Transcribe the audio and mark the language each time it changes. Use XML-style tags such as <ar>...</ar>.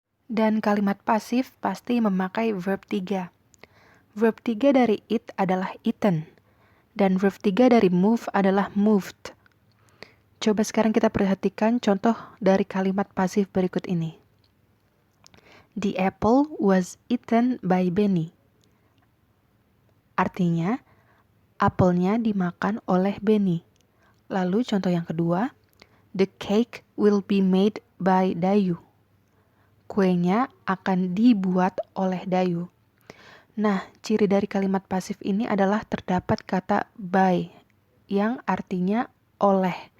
<id>Dan kalimat pasif pasti memakai verb 3. Verb 3 dari eat adalah eaten. Dan verb 3 dari move adalah moved. Coba sekarang kita perhatikan contoh dari kalimat pasif berikut ini.</id> <en>The apple was eaten by Benny.</en> <id>Artinya, apelnya dimakan oleh Benny. Lalu contoh yang kedua,</id> <en>the cake will be made by Dayu.</en> <id>Kuenya akan dibuat oleh Dayu. Nah, ciri dari kalimat pasif ini adalah terdapat kata by, yang artinya oleh.</id>